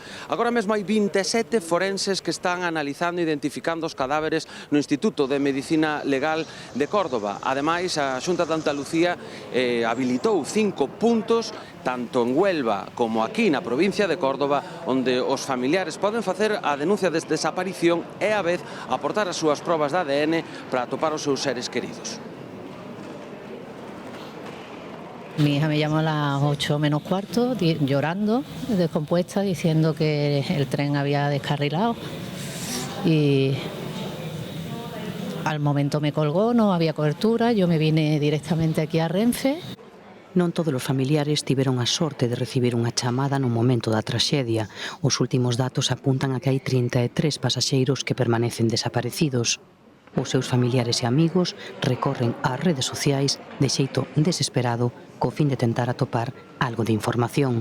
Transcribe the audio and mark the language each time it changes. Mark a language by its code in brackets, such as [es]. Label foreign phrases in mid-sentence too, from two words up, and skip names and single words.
[gl] Agora mesmo hai 27 forenses que están analizando e identificando os cadáveres no Instituto de Medicina Legal de Córdoba. Ademais, a Xunta de Andalucía habilitou 5 puntos, tanto en Huelva como aquí na provincia de Córdoba, onde os familiares poden facer a denuncia de desaparición investigación e a vez aportar as súas probas de ADN para atopar os seus seres queridos. [es] Mi hija me llamó a las 8 menos cuarto, llorando, descompuesta, diciendo que el tren había descarrilado. Y al momento me colgó, no había cobertura, yo me vine directamente aquí a Renfe. [gl] Non todos os familiares tiveron a sorte de recibir unha chamada no momento da traxedia. Os últimos datos apuntan a que hai 33 pasaxeiros que permanecen desaparecidos. Os seus familiares e amigos recorren ás redes sociais de xeito desesperado co fin de tentar atopar algo de información.